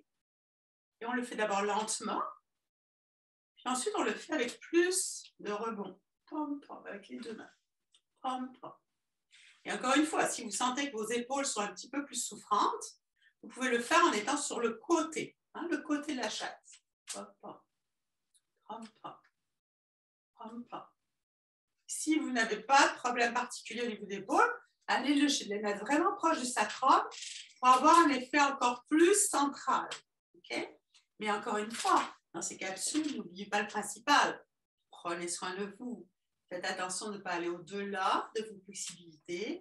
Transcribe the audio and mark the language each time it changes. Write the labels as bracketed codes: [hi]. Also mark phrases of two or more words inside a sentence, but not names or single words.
[fr] Et on le fait d'abord lentement. Puis ensuite, on le fait avec plus de rebond. Pom, pom, avec les deux mains. Pom, pom. Et encore une fois, si vous sentez que vos épaules sont un petit peu plus souffrantes, vous pouvez le faire en étant sur le côté, le côté de la chatte. Pom, pom. Pom, pom. Pom, pom. Si vous n'avez pas de problème particulier au niveau des épaules, allez les mettre vraiment proche du sacrum pour avoir un effet encore plus central. Okay? Mais encore une fois, dans ces capsules, n'oubliez pas le principal. Prenez soin de vous. Faites attention de ne pas aller au-delà de vos possibilités.